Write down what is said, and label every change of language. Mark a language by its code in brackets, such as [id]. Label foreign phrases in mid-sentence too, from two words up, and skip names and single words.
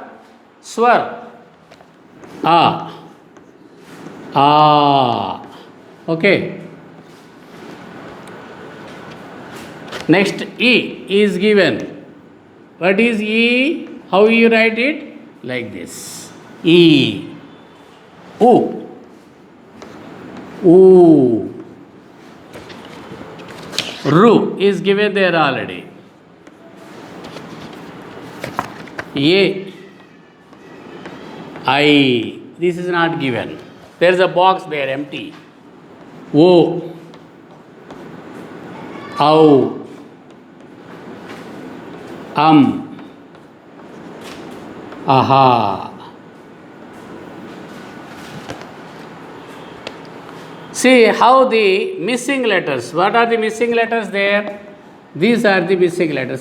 [en] Swar. Ah. Ah. Okay. Next E is given. What is E? How you write it? Like this. E. U. U. Ru is given there already. A. I. This is not given. There is a box there empty. O. Au. Aha. See how the missing letters. What are the missing letters there? These are the missing letters.